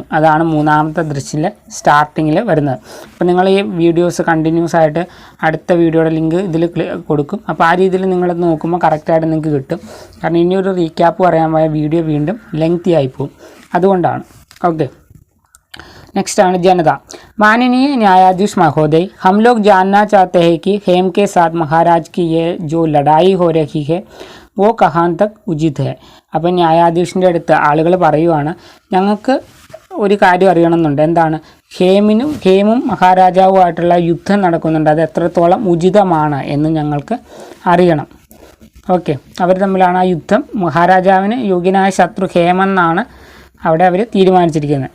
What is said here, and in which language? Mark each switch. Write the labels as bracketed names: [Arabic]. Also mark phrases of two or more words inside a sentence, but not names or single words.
[Malayalam] അതാണ് മൂന്നാമത്തെ ദൃശ്യത്തിലെ സ്റ്റാർട്ടിങ്ങിൽ വരുന്നത്. അപ്പോൾ നിങ്ങൾ ഈ [English] videos continuous [Malayalam] ആയിട്ട് അടുത്ത വീഡിയോയുടെ ലിങ്ക് ഇതിൽ കൊടുക്കും. അപ്പോൾ ആ രീതിയിൽ നിങ്ങളത് നോക്കുമ്പോൾ കറക്റ്റായിട്ട് നിങ്ങൾക്ക് കിട്ടും. കാരണം ഇനിയൊരു റീക്യാപ്പ് പറയാൻ പോയ വീഡിയോ വീണ്ടും ലെങ്തി ആയിപ്പോവും, അതുകൊണ്ടാണ്. ഓക്കെ, नेक्स्ट ആണ് जनता। [Hindi] माननीय न्यायाधीश महोदय, हम लोग जानना चाहते हैं कि हेम के साथ महाराज की ये जो लड़ाई हो रही है वो कहाँ तक उचित है। [Malayalam] അപ്പോൾ ന്യായാധീശിൻ്റെ അടുത്ത് ആളുകൾ പറയുവാണ്, ഞങ്ങൾക്ക് ഒരു കാര്യം അറിയണമെന്നുണ്ട്. എന്താണ്, ഹേമും മഹാരാജാവുമായിട്ടുള്ള യുദ്ധം നടക്കുന്നുണ്ട്, അത് എത്രത്തോളം ഉചിതമാണ് എന്ന് ഞങ്ങൾക്ക് അറിയണം. ഓക്കെ, അവർ തമ്മിലാണ് ആ യുദ്ധം. മഹാരാജാവിന് യോഗ്യനായ ശത്രു ഹേമെന്നാണ് അവിടെ അവർ തീരുമാനിച്ചിരിക്കുന്നത്.